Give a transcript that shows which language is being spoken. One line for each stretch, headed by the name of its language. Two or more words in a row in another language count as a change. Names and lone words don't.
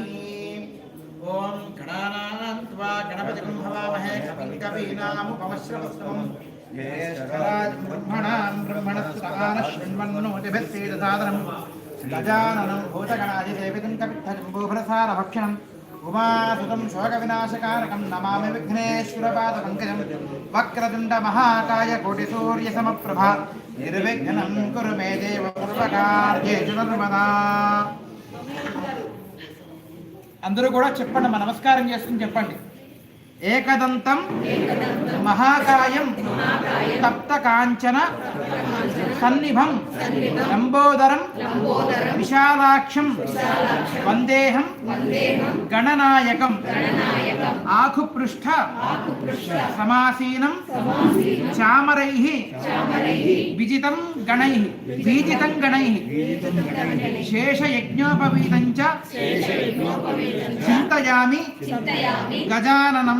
Sanskrit: ओम गणानां त्वा गणपतिं हवामहे कविं कवीनामुपमश्रवस्तमं ज्येष्ठराजं ब्रह्मणस्पदान शृण्वन्नोतिभिस्सेदसादनं गजाननं भूतगणाधिदेवतं कपित्थजम्बूफलसारभक्षणम् उमासुतं शोकविनाशकारकं नमामि विघ्नेश्वरपादपङ्कजं वक्रतुण्डमहाकाय कोटिसूर्यसमप्रभा निर्विघ्नं कुरु मे देव सर्वकार्येषु सर्वदा।
Telugu: అందరూ కూడా చెప్పండి, మా నమస్కారం చేసుకుని చెప్పండి.
Sanskrit: ఏకదంతం మహాకాయం తప్త కాంచన సన్నిభం లంబోదరం విశాలాక్షం వందేహం గణనాయకం ఆకుపృష్ఠ సమాసీనం చామరైః విజితం గణైః శేషయజ్ఞోపవీతం చ చింతయామి గజాననం.